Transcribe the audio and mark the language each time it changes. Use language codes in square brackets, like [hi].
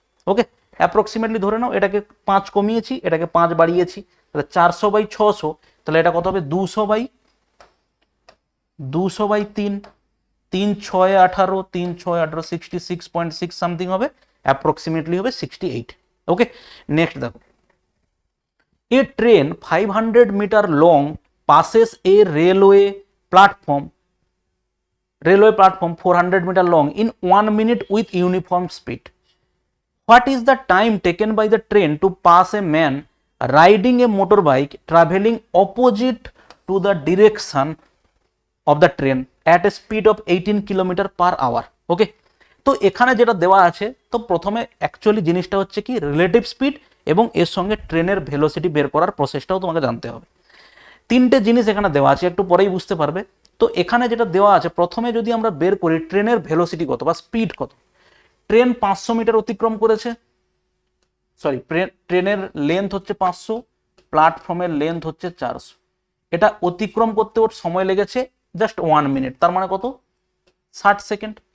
[bn] ওকে, approximately ধরে নাও, এটাকে 5 কমিয়েছি, এটাকে 5 বাড়িয়েছি, তাহলে 400/600, তাহলে এটা কত হবে 200/3, 3 6 18, 3 6 18, 66.6 সামথিং হবে, অ্যাপ্রক্সিমেটলি হবে 68। ওকে, নেক্সট দেখো, [en] A train 500 metre long passes a platform railway platform 400 meter long in 1 minute with uniform speed. What is the time taken by the train to pass a man riding a motorbike traveling opposite to the direction of the train at a speed of 18 km/h? [bn] ওকে, তো এখানে যেটা দেওয়া আছে, তো প্রথমে actually জিনিসটা হচ্ছে কি রিলেটিভ স্পিড এবং এর সঙ্গে ট্রেনের ভেলোসিটি বের করার প্রসেসটাও তোমাকে জানতে হবে। তিনটে জিনিস এখানে দেওয়া আছে, একটু পরেই বুঝতে পারবে। তো এখানে যেটা দেওয়া আছে, প্রথমে যদি আমরা বের করি ট্রেনের ভেলোসিটি কত বা স্পিড কত, ট্রেন 500 মিটার অতিক্রম করেছে, সরি ট্রেনের লেন্থ হচ্ছে 500, প্ল্যাটফর্মের লেন্থ হচ্ছে 400, এটা অতিক্রম করতে ওর সময় লেগেছে জাস্ট 1 মিনিট, তার মানে কত 60 সেকেন্ড।